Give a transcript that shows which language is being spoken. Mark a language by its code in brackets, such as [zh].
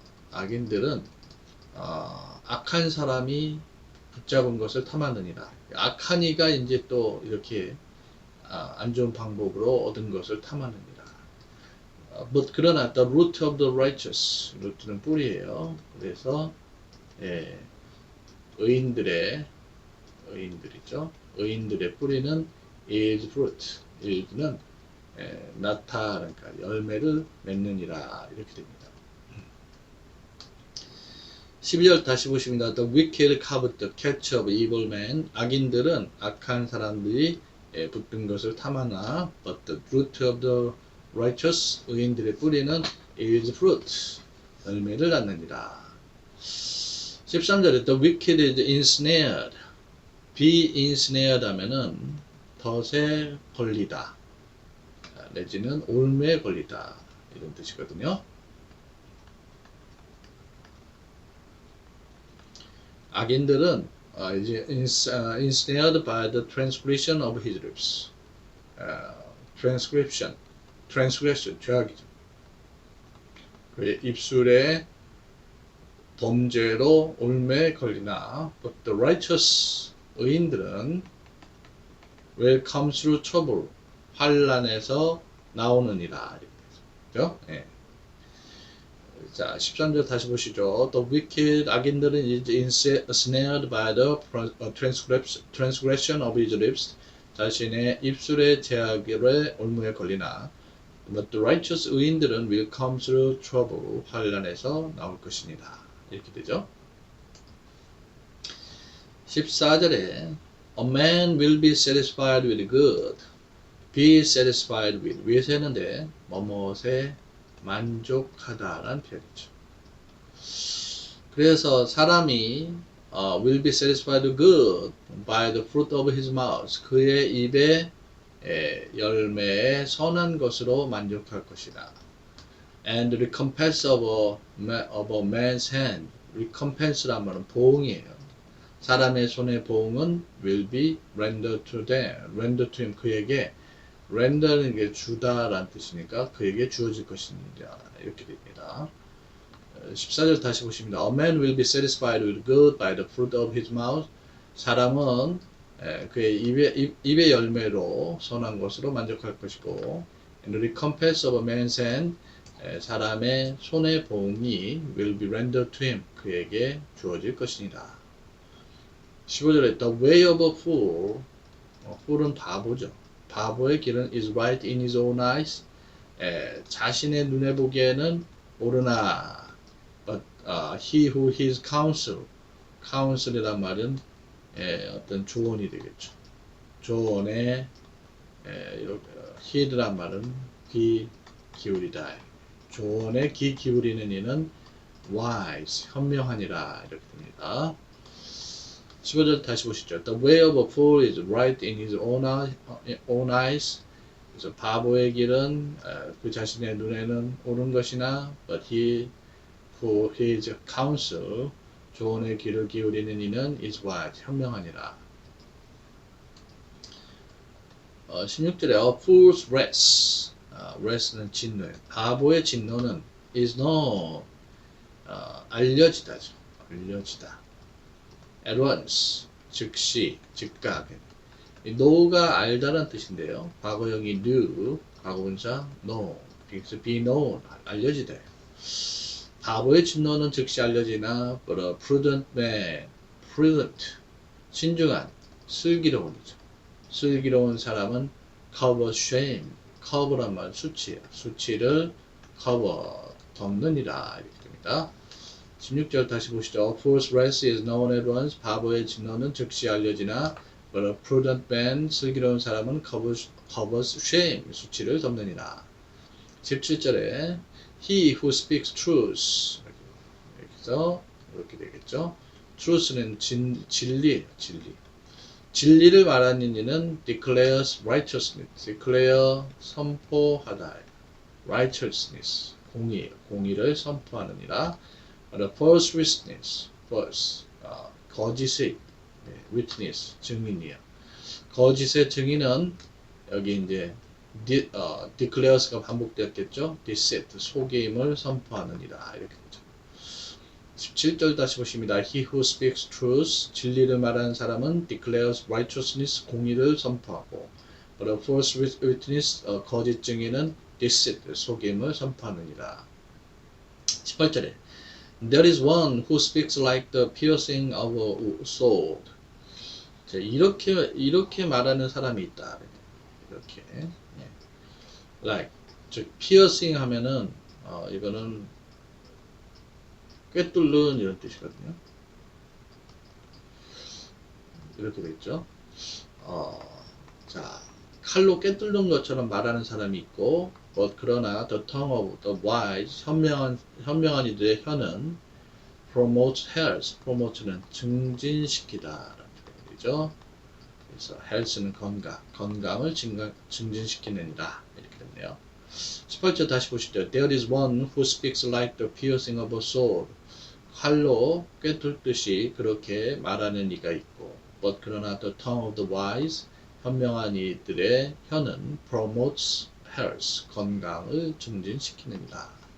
[ko] 악인들은 악한 사람이 붙잡은 것을 탐하느니라. 악한 이가 이제 또 이렇게 안 좋은 방법으로 얻은 것을 탐하느니라. [en] but [ko] 그러나 [en] the root of the righteous, [ko] 루트는 뿌리예요. 그래서 의인들이죠. 의인들의 뿌리는 [en] is fruit. [ko] is는 나타, 그러니까 열매를 맺느니라. 이렇게 됩니다. 12절 다시 보십니다. [en] The wicked covet the catch of evil men. [ko] 악인들은 악한 사람들이 붙든 것을 탐하나 [en] but the root of the righteous. [ko] 의인들의 뿌리는 [en] is fruit. [ko] 열매를 낳느니라. 13절에 [en] the wicked is ensnared. be ensnared [ko] 하면은 덫에 걸리다. 내지는 올매에 걸리다. 이런 뜻이거든요. 악인들은 이제 [en] ensnared by the transgression of his lips. [ko] transgression, 죄악이죠. 그의 입술에 범죄로 올매에 걸리나, [en] but the righteous, [ko] 의인들은 [en] will come through trouble, [ko] 환란에서 나오느니라. 그죠? 예. 자, 13절 다시 보시죠. [en] The wicked, [ko] 악인들은 [en] is ensnared by the transgression of his lips. [ko] 자신의 입술의 제약에 올무에 걸리나, [en] but the righteous, [ko] 의인들은 [en] will come through trouble, [ko] 환란에서 나올 것이니라. 이렇게 되죠. 14절에 [en] A man will be satisfied with good. Be satisfied with. [ko] 위에서 했는데 뭐뭇에 만족하다라는 표현이죠. 그래서 사람이 [en] will be satisfied with good by the fruit of his mouth. [ko] 그의 입의 열매에 선한 것으로 만족할 것이다. [en] And the recompense of a man's hand. [ko] recompense란 말은 보응이에요. 사람의 손의 보응은 [en] will be rendered to them. rendered to him. [ko] 그에게 render는 게 주다라는 뜻이니까 그에게 주어질 것입니다. 이렇게 됩니다. 14절 다시 보십니다. [en] A man will be satisfied with good by the fruit of his mouth. [ko] 사람은 그의 입의 열매로 선한 것으로 만족할 것이고, [en] and the recompense of a man's hand. [ko] 사람의 손의 보응이 [en] will be rendered to him. [ko] 그에게 주어질 것이니라. 15절에 [en] the way of a fool. fool은 [ko] 바보죠. 바보의 길은 [en] is right in his own eyes. [ko] 자신의 눈에 보기에는 옳으나 [en] but he who his counsel. [ko] counsel이란 말은 어떤 조언이 되겠죠. 조언에 heed란 말은 귀 기울이다. 조언에 귀 기울이는 이는 wise, 현명하니라. 이렇게 됩니다. 15절 다시 보시죠. [en] The way of a fool is right in his own eyes. [ko] 그래서 바보의 길은 그 자신의 눈에는 옳은 것이나 [en] but he who his counsel, [ko] 조언의 귀를 기울이는 이는 [en] is wise, [ko] 현명하니라. [en] 16절에 a fool's wrath. [ko] wrath는 진노예요. 바보의 진노는 [en] is known, [ko] 알려지다죠. 알려지다. at once, 즉시, 즉각. know가 알다라는 뜻인데요. 과거형이 knew, 과거분사 know. 그래서 be known, 알려지다. 바보의 진노는 즉시 알려지나 [en] but a prudent man, [ko] prudent, 신중한, 슬기로운이죠. 슬기로운 사람은 cover shame, cover란 말 수치예요. 수치를 cover, 덮느니라. 이렇게 됩니다. 16절 다시 보시죠. [en] A fool's wrath is known at once. [ko] 바보의 진노는 즉시 알려지나 [en] but a prudent man, [ko] 슬기로운 사람은 [en] covers shame, [ko] 수치를 덮느니라. [en] 17절에 he who speaks truth. [ko] 여기서 이렇게 되겠죠. truth는 진리예요. 진리를 말하는 이는 [en] declares righteousness. [ko] declare, 선포하다. righteousness, 공의예요. 공의를 선포하느니라. [en] The false witness, false, [ko] 거짓의 [en] witness, [ko] 증인이에요. 거짓의 증인은 여기 이제 declares가 반복되었겠죠. deceit, 속임을 선포하느니라. 이렇게 되죠. 17절 다시 보십니다. [en] He who speaks truth, [ko] 진리를 말하는 사람은 [en] declares righteousness, [ko] 공의를 선포하고, [en] but a false witness, [ko] 거짓 증인은 deceit, 속임을 선포하느니라. [en] 18절에 There is one who speaks like the piercing of a sword. [ko] 자, 이렇게 말하는 사람이 있다. 이렇게. 예. like. 즉, piercing 하면은, 이거는 꿰뚫는 이런 뜻이거든요. 이렇게 됐죠. 자, 칼로 꿰뚫는 것처럼 말하는 사람이 있고, 그러나 [en] the tongue of the wise, [ko] 현명한 이들의 혀는 [en] promotes health, [ko] promote는 증진시키다 라는 표현이죠. 그래서 health는 건강을 증진시키는이다 이렇게 됐네요. 18절 다시 보시죠. [en] There is one who speaks like the piercing of a sword. [ko] 칼로 꿰뚫듯이 그렇게 말하는 이가 있고, 그러나 [en] the tongue of the wise, [ko] 현명한 이들의 혀는 [en] promotes health, [ko] 건강을 증진시키는이다.